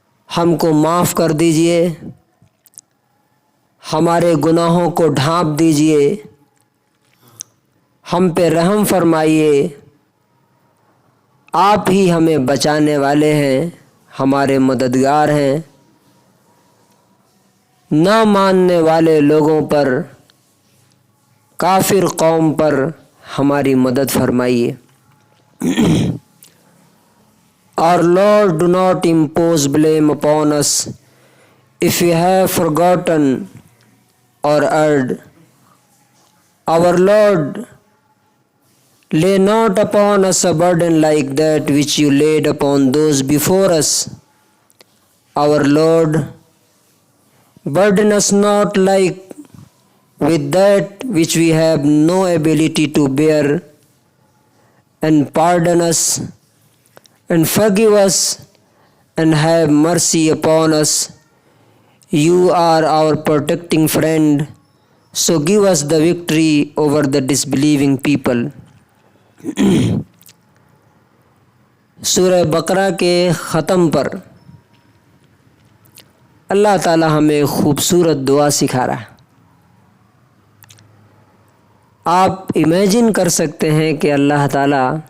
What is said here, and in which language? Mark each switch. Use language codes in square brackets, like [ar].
[ur] ہم کو معاف کر دیجئے، ہمارے گناہوں کو ڈھانپ دیجئے، ہم پہ رحم فرمائیے۔ آپ ہی ہمیں بچانے والے ہیں، ہمارے مددگار ہیں۔ نہ ماننے والے لوگوں پر، کافر قوم پر ہماری مدد فرمائیے۔ [en] Our Lord, do not impose blame upon us if we have forgotten or erred. Our Lord, lay not upon us a burden like that which you laid upon those before us. Our Lord, burden us not like with that which we have no ability to bear, and pardon us and forgive us and have mercy upon us. You are our protecting friend, so give us the victory over the disbelieving people. [ur] سورہ بقرہ کے ختم پر اللہ تعالی ہمیں خوبصورت دعا سکھا رہا ہے۔ آپ امیجن کر سکتے ہیں کہ اللہ تعالی